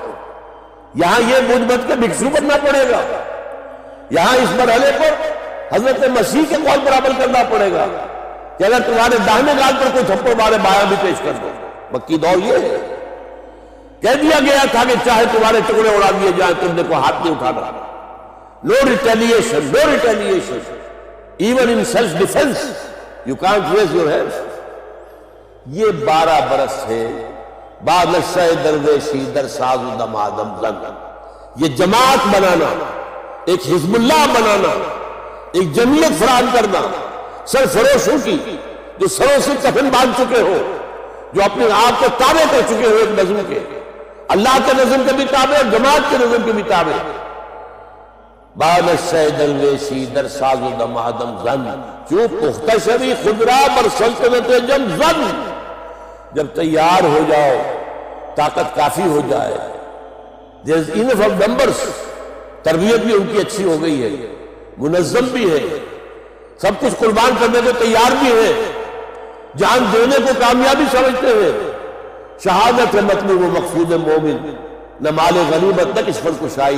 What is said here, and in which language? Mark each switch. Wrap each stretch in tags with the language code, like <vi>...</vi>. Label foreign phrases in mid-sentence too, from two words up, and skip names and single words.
<ur>یہاں یہ مجھ کے بھکشو بننا پڑے گا. یہاں اس مرحلے پر حضرت مسیح کے قول پر عمل کرنا پڑے گا کہ اگر تمہارے داہنے گال پر کوئی تھپڑ مارے بایاں بھی پیش کر دو. مکی دور یہ ہے. کہہ دیا گیا تھا کہ چاہے تمہارے ٹکڑے اڑا دیے جائیں، تم نے کوئی ہاتھ نہیں اٹھانا.</ur> <en>No retaliation, no retaliation. Even in self-defense, you can't raise your hands.</en> <ur>یہ 12 برس ہے.</ur> <fa>با نشہ درویشی در ساز و دمادم زن.</fa> <ur>یہ جماعت بنانا، ایک حزب اللہ بنانا، ایک جمعیت فراہم کرنا سرفروشوں کی، جو سروں سے کفن باندھ چکے ہو، جو اپنے آپ کو تابع کر چکے ہو ایک نظم کے، اللہ کے نظم کے بھی تابع اور جماعت کے نظم کے بھی تابع.</ur> <fa>با نشہ درویشی در ساز و دمادم زن. جو پختہ شوی خدرا بر سلطنت جم زن.</fa> <ur>جب تیار ہو جاؤ، طاقت کافی ہو جائے،</ur> <en>there is enough of numbers.</en> <ur>تربیت بھی ان کی اچھی ہو گئی ہے، منظم بھی ہے، سب کچھ قربان کرنے کو تیار بھی ہے، جان دینے کو کامیابی سمجھتے ہیں. شہادت ہے مطلوب و مقصود مومن، نہ مال غنیمت نہ کس پر کشائی.</ur>